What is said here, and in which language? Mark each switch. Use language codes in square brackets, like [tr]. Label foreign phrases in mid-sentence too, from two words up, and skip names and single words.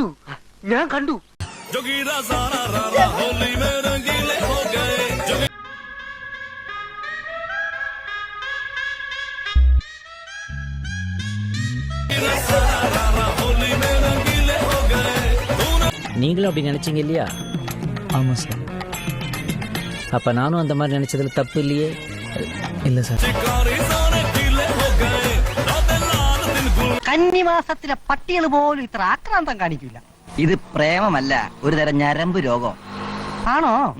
[ml] ഞാൻ കണ്ടു. [ta] நீங்களும் அப்படி நினைச்சீங்க இல்லையா? ஆமா சார். அப்ப நானும் அந்த மாதிரி நினைச்சதுல தப்பு இல்லையே? இல்ல சார். [ml] കന്നിമാസത്തിലെ പട്ടികൾ പോലും ഇത്ര ആക്രാന്തം കാണിക്കില്ല. ഇത് പ്രേമമല്ല, ഒരു തരം ഞരമ്പ് രോഗം ആണോ?